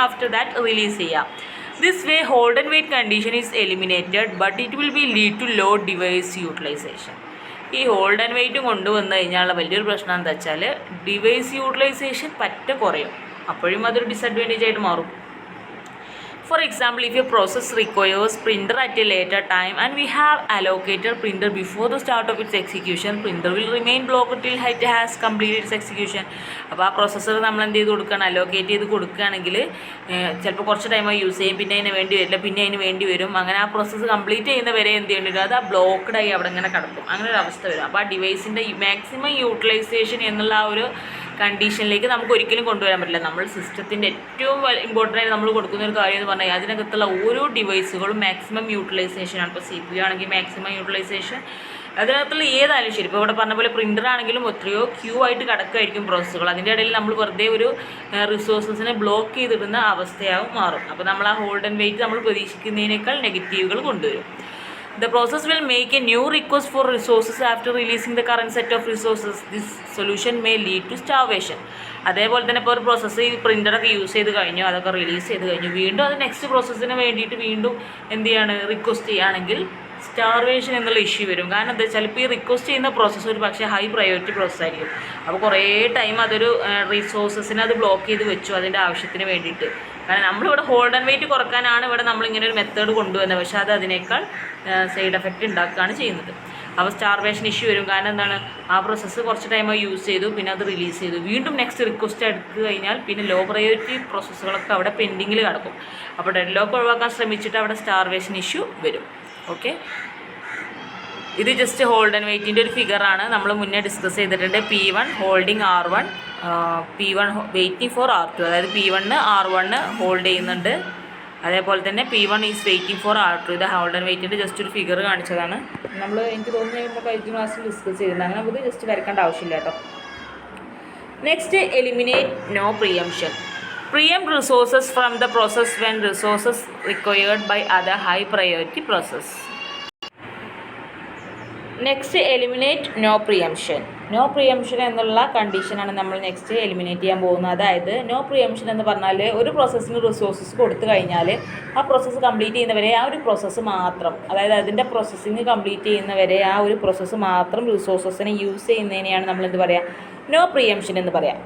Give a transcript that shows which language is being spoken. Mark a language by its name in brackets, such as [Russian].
[English] after that [Malayalam] release ചെയ്യാം. [English] This way hold and wait condition is eliminated but it will be lead to low device utilization. [Malayalam] ഈ hold and wait കൊണ്ടുവന്നു കഴിഞ്ഞാലുള്ള വലിയൊരു പ്രശ്നം എന്താ വെച്ചാൽ device utilisation കുറയും. അപ്പോഴും അതൊരു ഡിസഡ്വാൻറ്റേജ് ആയിട്ട് മാറും. [English] For example, if a process requires printer at a later time and we have allocated printer before the start of its execution, printer will remain blocked till it has completed its execution. [Malayalam] അപ്പോൾ ആ processor നമ്മൾ എന്ത് ചെയ്ത് കൊടുക്കുകയാണ്, allocate ചെയ്ത് കൊടുക്കുകയാണെങ്കിൽ ചിലപ്പോൾ കുറച്ച് ടൈമായി യൂസ് ചെയ്യും, പിന്നെ അതിന് വേണ്ടി വരില്ല, പിന്നെ അതിന് വേണ്ടി വരും. അങ്ങനെ ആ പ്രോസസ്സ് കംപ്ലീറ്റ് ചെയ്യുന്ന വരെ എന്ത് ചെയ്യേണ്ടി വരും, അത് ആ ബ്ലോക്ക്ഡായി അവിടെ ഇങ്ങനെ കിടക്കും. അങ്ങനെ ഒരു അവസ്ഥ വരും. അപ്പോൾ ആ ഡിവൈസിൻ്റെ മാക്സിമം യൂട്ടിലൈസേഷൻ എന്നുള്ള ആ ഒരു കണ്ടീഷനിലേക്ക് നമുക്ക് ഒരിക്കലും കൊണ്ടുവരാൻ പറ്റില്ല. നമ്മൾ സിസ്റ്റത്തിൻ്റെ ഏറ്റവും ഇമ്പോർട്ടൻ്റ് ആയിട്ട് നമ്മൾ കൊടുക്കുന്ന ഒരു കാര്യം എന്ന് പറഞ്ഞാൽ അതിനകത്തുള്ള ഓരോ ഡിവൈസുകളും മാക്സിമം യൂട്ടിലൈസേഷനാണ്. ഇപ്പോൾ CPU ആണെങ്കിൽ മാക്സിമം യൂട്ടിലൈസേഷൻ, അതിനകത്തുള്ള ഏതായാലും ശരി. ഇപ്പോൾ ഇവിടെ പറഞ്ഞ പോലെ പ്രിൻ്റർ ആണെങ്കിലും എത്രയോ ക്യൂ ആയിട്ട് കിടക്കുമായിരിക്കും പ്രോസസ്സുകൾ. അതിൻ്റെ ഇടയിൽ നമ്മൾ വെറുതെ ഒരു റിസോഴ്സസിനെ ബ്ലോക്ക് ചെയ്തിടുന്ന അവസ്ഥയാവും മാറും. അപ്പോൾ നമ്മൾ ആ ഹോൾഡ് ആൻഡ് വെയിറ്റ് നമ്മൾ പ്രതീക്ഷിക്കുന്നതിനേക്കാൾ നെഗറ്റീവുകൾ കൊണ്ടുവരും. [English] The process will make a new request for resources after releasing the current set of resources. This solution may lead to starvation. [Malayalam] അതേപോലെ തന്നെ ഇപ്പോൾ ഒരു പ്രോസസ്സ് ഈ പ്രിൻ്ററൊക്കെ യൂസ് ചെയ്ത് കഴിഞ്ഞു, അതൊക്കെ റിലീസ് ചെയ്ത് കഴിഞ്ഞു, വീണ്ടും അത് നെക്സ്റ്റ് പ്രോസസ്സിന് വേണ്ടിയിട്ട് വീണ്ടും എന്ത് ചെയ്യാണ്, റിക്വസ്റ്റ് ചെയ്യുകയാണെങ്കിൽ സ്റ്റാർവേഷൻ എന്നുള്ള ഇഷ്യൂ വരും. കാരണം എന്താ വെച്ചാൽ ഇപ്പോൾ ഈ റിക്വസ്റ്റ് ചെയ്യുന്ന പ്രോസസ്സ് ഒരു പക്ഷേ ഹൈ പ്രയോറിറ്റി പ്രോസസ്സ് ആയിരിക്കും. അപ്പോൾ കുറേ ടൈം അതൊരു റിസോഴ്സസിനെ അത് ബ്ലോക്ക് ചെയ്ത് വെച്ചു അതിൻ്റെ ആവശ്യത്തിന് വേണ്ടിയിട്ട്. കാരണം നമ്മളിവിടെ ഹോൾഡ് ആൻഡ് വെയിറ്റ് കുറക്കാനാണ് ഇവിടെ നമ്മളിങ്ങനെ ഒരു മെത്തേഡ് കൊണ്ടുവന്നത്, പക്ഷേ അത് അതിനേക്കാൾ സൈഡ് എഫക്റ്റ് ഉണ്ടാക്കുകയാണ് ചെയ്യുന്നത്. അപ്പോൾ സ്റ്റാർവേഷൻ ഇഷ്യൂ വരും. കാരണം എന്താണ്, ആ പ്രോസസ്സ് കുറച്ച് ടൈമായി യൂസ് ചെയ്തു, പിന്നെ അത് റിലീസ് ചെയ്തു, വീണ്ടും നെക്സ്റ്റ് റിക്വസ്റ്റ് എടുത്തു കഴിഞ്ഞാൽ പിന്നെ ലോ പ്രയോറിറ്റി പ്രോസസ്സുകളൊക്കെ അവിടെ പെൻഡിങ്ങിൽ കിടക്കും. അപ്പോൾ ഡെഡ്ലോക്ക് ഒഴിവാക്കാൻ ശ്രമിച്ചിട്ട് അവിടെ സ്റ്റാർവേഷൻ ഇഷ്യൂ വരും. ഓക്കെ, ഇത് ജസ്റ്റ് ഹോൾഡ് ആൻഡ് വെയിറ്റിൻ്റെ ഒരു ഫിഗറാണ്. നമ്മൾ മുന്നേ ഡിസ്കസ് ചെയ്തിട്ടുണ്ട്. [English] P1 holding R1, P1 waiting for R2. [Malayalam] അതായത് P1 R1 ഹോൾഡ് ചെയ്യുന്നുണ്ട്, അതേപോലെ തന്നെ P1 [English] is waiting for [Malayalam] R2. ഇത് ഹോൾഡ് ആൻഡ് വെയിറ്റിൻ്റെ ജസ്റ്റ് ഒരു ഫിഗർ കാണിച്ചതാണ്. നമ്മൾ എനിക്ക് തോന്നുന്നു നമ്മുടെ കഴിഞ്ഞ ക്ലാസ്സിൽ ഡിസ്കസ് ചെയ്തിട്ടുണ്ട്. അങ്ങനെ നമുക്ക് ജസ്റ്റ് വരക്കേണ്ട ആവശ്യമില്ല കേട്ടോ. [English] Next, eliminate no preemption. Preempt resources from the process when resources required by other high priority process. Next, eliminate no preemption. [Malayalam] No പ്രിയംഷൻ എന്നുള്ള കണ്ടീഷനാണ് നമ്മൾ നെക്സ്റ്റ് എലിമിനേറ്റ് ചെയ്യാൻ പോകുന്നത്. അതായത് നോ പ്രിയംഷൻ എന്ന് പറഞ്ഞാൽ ഒരു പ്രോസസ്സിന് റിസോഴ്സസ് കൊടുത്തു കഴിഞ്ഞാൽ ആ പ്രോസസ്സ് കംപ്ലീറ്റ് ചെയ്യുന്നവരെ ആ ഒരു പ്രോസസ്സ് മാത്രം, അതായത് അതിൻ്റെ പ്രോസസ്സിങ് കംപ്ലീറ്റ് ചെയ്യുന്നവരെ ആ ഒരു പ്രോസസ്സ് മാത്രം റിസോഴ്സസിനെ യൂസ് ചെയ്യുന്നതിനെയാണ് നമ്മൾ എന്ത് പറയുക, നോ പ്രിയംഷൻ എന്ന് പറയാം.